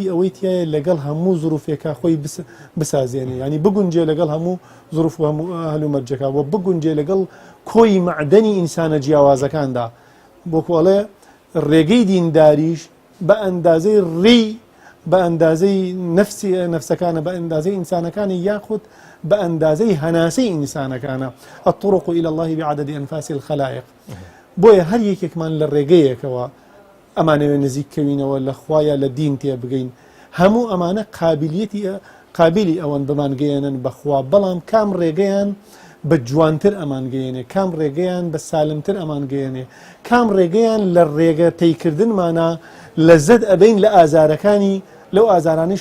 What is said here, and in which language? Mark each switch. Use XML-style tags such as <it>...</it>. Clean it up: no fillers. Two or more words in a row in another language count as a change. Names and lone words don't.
<ckb>ئەوەی تایە لەگەڵ هەموو زروفێکە خۆی بسازێنێ ینی بگونجێ لەگەڵ هەموو زروف و هەموو هەلومەرجەکە بگونجێ لەگەڵ کۆی معدەنی ئینسانە جیاوازەکاندا بۆ کۆڵێ ڕێگەی دینداریش بە ئەندازەی ڕێی بە ئەندازەی نەفسەکانە بە ئەندازەی ئینسانەکانی یاخود بە ئەندازەی هەناسەی ئینسانەکانە</ckb> <ar>الطرق إلى الله بعدد أنفاس الخلائق</ar> <ckb>بۆیە هەر یەکێکمان لە ڕێگەیەکەوە ئەمانەوێ نزیککەوینەوە لە خوایە لە دین تێ بگەین هەموو ئەمانە قابلی ئەوەن بمانگەیەنن بەخوا بەڵام کام ڕێگەیان بە جوانتر ئەمانگەیەنێ کام ڕێگەیان بە سالمتر ئەمانگەیەنێ کام ڕێگەیان لە ڕێگە تێیکردنمانە لە زەد ئەبین لە ئازارەکانی لەو ئازارانیش</ckb>